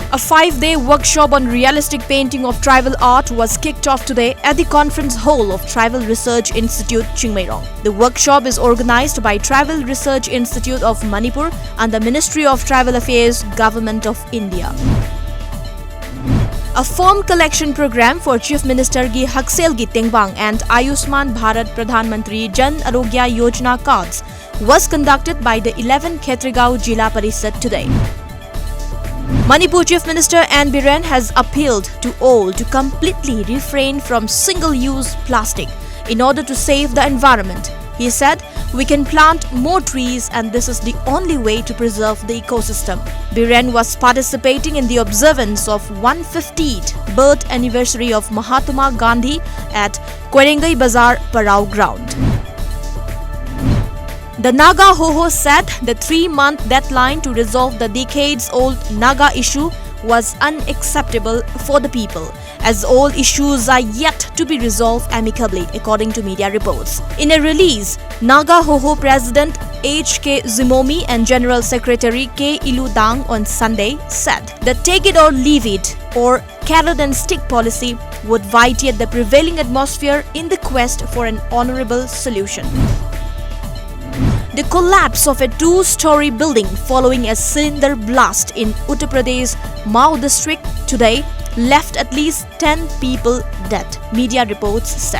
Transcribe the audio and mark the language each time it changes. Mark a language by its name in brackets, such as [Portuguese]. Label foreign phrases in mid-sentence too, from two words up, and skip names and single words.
[English] 5-day workshop on realistic painting of tribal art was kicked off today at the conference hall of Tribal Research Institute, Chingmairong. The workshop is organized by Tribal Research Institute of Manipur and the Ministry of Tribal Affairs, Government of India. A form collection program for Chief Minister Gi Haksel Gi Tengbang and Ayushman Bharat Pradhan Mantri Jan Arogya Yojana cards was conducted by the 11 Khetragaon Jila Parishad today. Manipur Chief Minister N. Biren has appealed to all to completely refrain from single-use plastic in order to save the environment. He said, "We can plant more trees and this is the only way to preserve the ecosystem." Biren was participating in the observance of 150th birth anniversary of Mahatma Gandhi at Kwerengai Bazar Parao ground. The Naga Hoho said the 3-month deadline to resolve the decades-old Naga issue was unacceptable for the people, as all issues are yet to be resolved amicably, according to media reports. In a release, Naga Hoho President H.K. Zimomi and General Secretary K. Ilu Dang on Sunday said the take it or leave it or carrot and stick policy would vitiate the prevailing atmosphere in the quest for an honorable solution. The collapse of a 2-story building following a cylinder blast in Uttar Pradesh Mao district today left at least 10 people dead, media reports said.